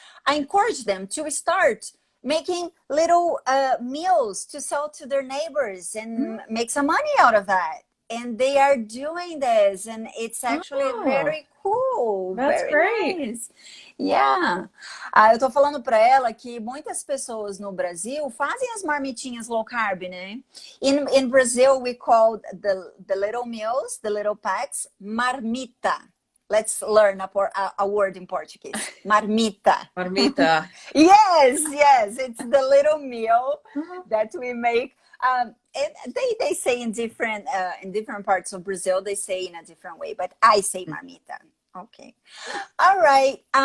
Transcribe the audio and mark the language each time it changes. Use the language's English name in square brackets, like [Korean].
[English] I encourage them to start making little meals to sell to their neighbors and make some money out of that. And they are doing this, and it's actually very cool. That's very great. Nice. Yeah. [Portuguese] Eu tô falando para ela que muitas pessoas no Brasil fazem as marmitinhas low carb, né? [English] In Brazil, we call the little meals, the little packs, marmita. Let's learn a word in Portuguese. Marmita. Marmita. Yes. It's the little meal that we make. And they say in different parts of Brazil, they say in a different way, but I say marmita. Okay. All right.